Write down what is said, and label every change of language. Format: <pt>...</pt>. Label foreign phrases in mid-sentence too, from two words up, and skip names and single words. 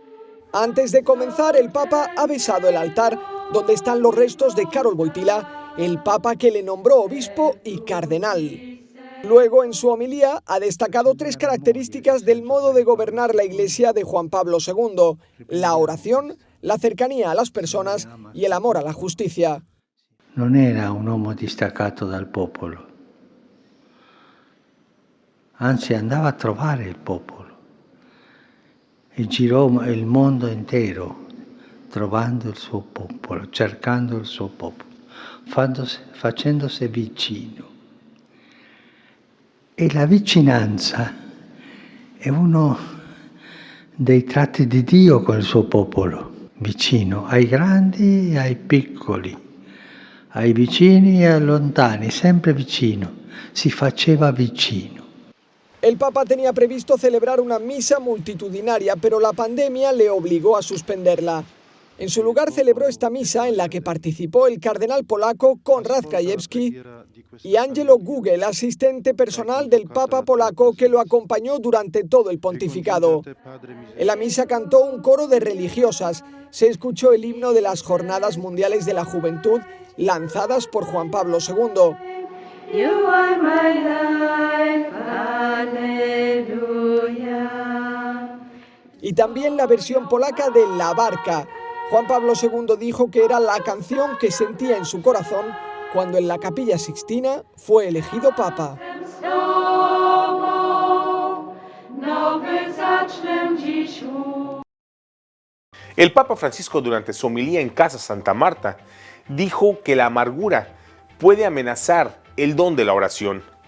<es>Antes de comenzar, el Papa ha besado el altar donde están los restos de Karol Wojtyła, el Papa que le nombró obispo y cardenal. Luego, en su homilía, ha destacado 3 características del modo de gobernar la Iglesia de Juan Pablo II: la oración, la cercanía a las personas y el amor a la justicia.</es> <it>Non era un uomo distaccato dal popolo, anzi andava a trovare il popolo e girò il mondo intero trovando il suo popolo, cercando il suo popolo, facendosi vicino. E la vicinanza è uno dei tratti di Dio con il suo popolo, vicino ai grandi e ai piccoli, ai vicini e ai lontani, sempre vicino, si faceva vicino.</it> <es>El Papa tenía previsto celebrar una misa multitudinaria, pero la pandemia le obligó a suspenderla. En su lugar celebró esta misa en la que participó el cardenal polaco Konrad Krajewski y Angelo Guge, el asistente personal del Papa polaco que lo acompañó durante todo el pontificado. En la misa cantó un coro de religiosas, se escuchó el himno de las Jornadas Mundiales de la Juventud lanzadas por Juan Pablo II.</es> <en>You are my life, aleluya.</en> <es>Y también la versión polaca de La Barca. Juan Pablo II dijo que era la canción que sentía en su corazón cuando en la Capilla Sixtina fue elegido Papa. El Papa Francisco, durante su homilía en Casa Santa Marta, dijo que la amargura puede amenazar el don de la oración.</es>